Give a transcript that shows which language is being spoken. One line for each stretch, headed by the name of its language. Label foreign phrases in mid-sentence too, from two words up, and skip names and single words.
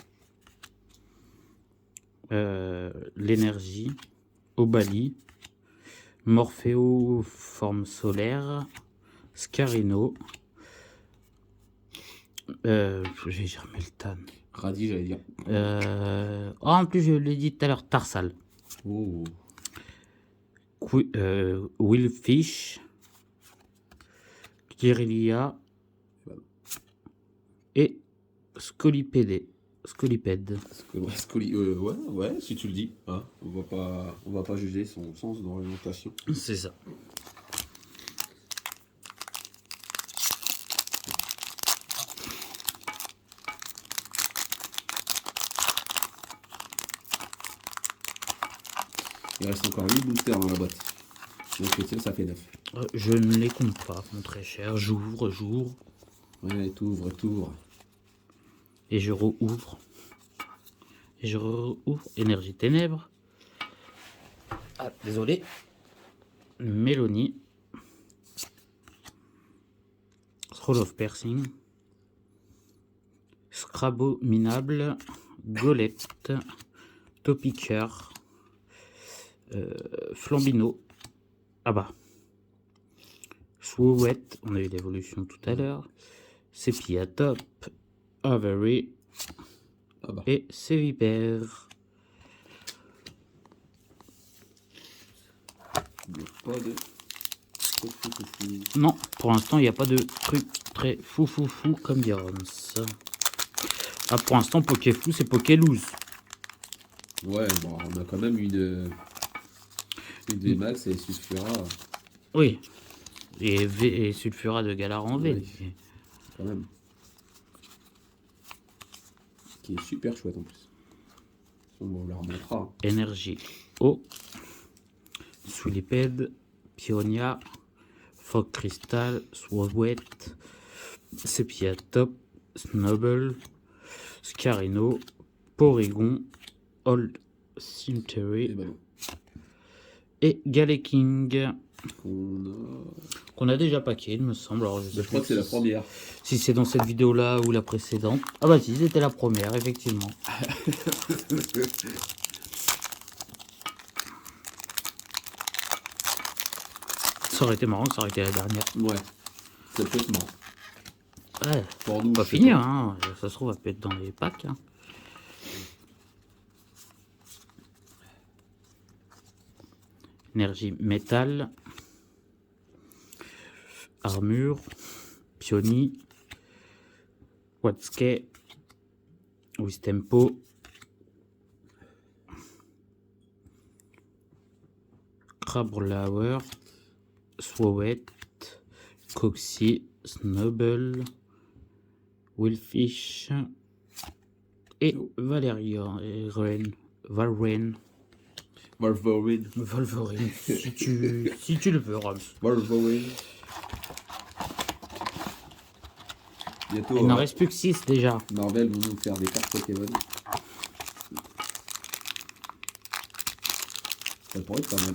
French: L'énergie. Obali. Morpheo forme solaire. Scarino. J'ai dire Meltan. Radis, j'allais dire. En plus, je l'ai dit tout à l'heure, Tarsal. Oh. Willfish. Kyrilia. Et Scolipède. Ouais, si tu le dis. Hein, on va pas juger son sens d'orientation. C'est ça. Il reste encore 8 boosters dans la boîte. Donc ça fait 9. Je ne les compte pas, mon très cher. J'ouvre. Ouais, t'ouvres. Et je rouvre. Et je rouvre. Énergie ténèbres. Ah, désolé. Mélanie. Scroll of Piercing. Scrabo minable. Golette. Topiqueur. Flambino. Ah bah. Swowet. On a eu l'évolution tout à l'heure. Sepia Top. Avery. Ah bah. Et Sévipère. Il n'y a pas de... Non, pour l'instant, il n'y a pas de truc très fou comme dit Rons. Ah, pour l'instant, Pokéfou, c'est Pokéloose. Ouais, bon, on a quand même une VMAX et Sulfura. Oui. Et Sulfura de Galar en V. Oui. Quand même. Qui est super chouette en plus. On la remontrera. Énergie eau. Swilipède. Pionia. Fog Crystal. Swowet. Sepia Top. Snubble. Scarino. Porygon. Old Cemetery. Et ben Et Galeking. on Qu'on a déjà paqué, il me semble. Alors, je crois que c'est la première. Si c'est dans cette vidéo-là ou la précédente. Ah bah si, c'était la première, effectivement. Ça aurait été marrant que ça aurait été la dernière. Ouais, c'est peut-être marrant. Ouais, Pour nous, pas je sais finir, pas. hein. Ça se trouve, ça peut être dans les packs. Hein. Énergie métal. Armure. Pioni. Watsuke. Wistempo. Crabrawler, Swowet, Coxie, Snubble, Willfish et Valérian et Valrein. Wolverine. Wolverine, si tu le veux, Rams. Wolverine. Bientôt, Il n'en reste plus que 6 déjà. Marvel vont nous faire des cartes Pokémon. Ça pourrait être pas mal.